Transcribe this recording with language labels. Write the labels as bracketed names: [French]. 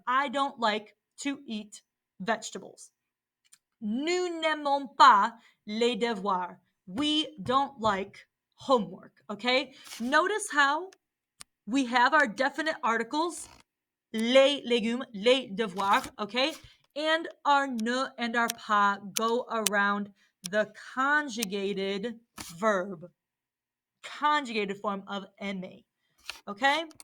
[English] I don't like to eat vegetables. [French] Nous n'aimons pas les devoirs. [English] We don't like homework, okay? Notice how we have our definite articles, [French] les légumes, les devoirs, [English] okay? And our ne and our pas go around the conjugated verb, conjugated form of aimer. Okay?